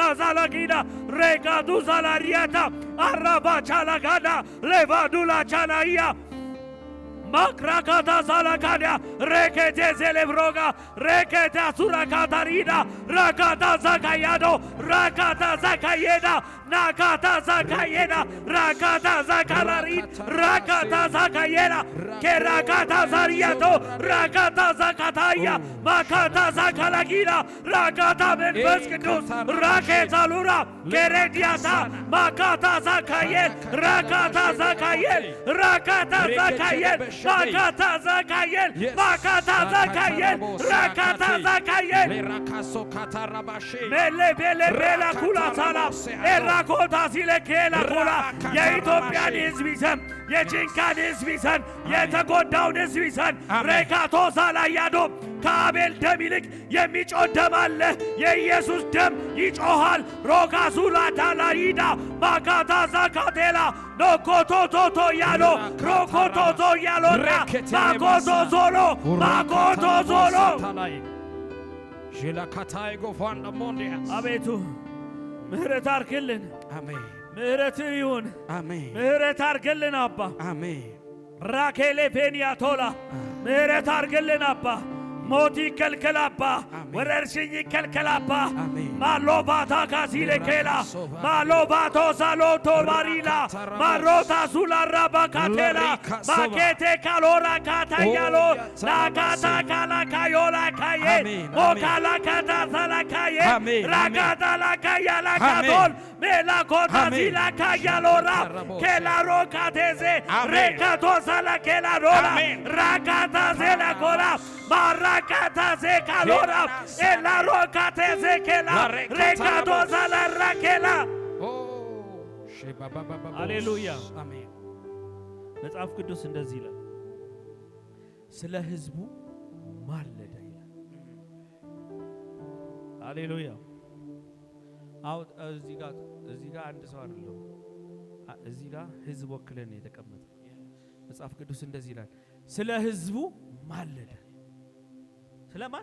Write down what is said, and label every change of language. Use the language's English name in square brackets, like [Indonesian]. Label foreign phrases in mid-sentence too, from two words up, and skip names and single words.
[Amharic] zalagina regadu zalariata araba chalagada levadula chalaia Makrakata Salakadia, Rekete Zelebroga, Rekete Surakatarina, Rakata Zakayado, Rakata Zakayeda, Nakata Zakayeda, Rakata Zakalari, Rakata Zakayeda, Kerakata Zariato, Rakata Zakataya, Makata Zakalagina, Rakata Benvesketus, Raketa Lura, Kerediata, Makata Zakayel, Rakata Zakayel, Rakata Zakayel. Makata Zakayel, Makata Zakayel, Rakata Zakayel, Mele Bele Bela Kula Sala, Erakota Zile Kela Kula, የኢትዮጵያን ሕዝብ ይዘን የጭንቃን ሕዝብ ይዘን የተጎዳውን ሕዝብ ይዘን ሬካቶ ሳላያዶ ከአቤል ደም ይልቅ የሚጮህ ደም አለ። የኢየሱስ ደም ይጮሃል። ሮካሱላ ታላይዳ ማካታ ዛካቴላ ኖኮቶቶቶ ያሎ ሮኮቶቶ ያሎና ማኮቶ ዞሎ ማኮቶ ዞሎ ጀላካታይ ጎፋን ደሞንዲያ አቤቱ ምህረት አርክልን። አሜን። ምህረት ይሁን። አሜን። ምህረት አርክልን አባ። አሜን። ራኬሌ ፌኒያቶላ ምህረት አርክልን አባ። ሞት ይከልከላባ፣ ወረርሽኝ ይከልከላባ። ማሎባታ ካሲሌ ኬላ ማሎባቶ ሳሎቶ ማሪላ ማሮታ ሱላራባ ካቴላ ማኬቴ ካሎራ ካታያሎ ናካታ ካላ ካዮላ ካዬ ሞካላ ካታ ሳላ ካዬ ራካታ ላካያ ላካቶል ሜላ ኮታ ሲላ ካያሎራ ኬላሮ ካቴዜ ሬካቶ ሳላ ኬላሮራ ራካታ ዜላ ኮላ Barakata zekalora ela rokate zekela rekado zala rakela ሃሌሉያ አሜን። መጽሐፍ ቅዱስ እንደዚህ ይላል፣ ስለ ሕዝቡ ማለደ ይላል። ሃሌሉያ። አው እዚህ ጋር አንድ ሰው አይደለም፣ እዚህ ጋር ሕዝብ ወክለን የተቀመጠ መጽሐፍ ቅዱስ እንደዚህ ይላል፣ ስለ ሕዝቡ ማለደ። ስለማን?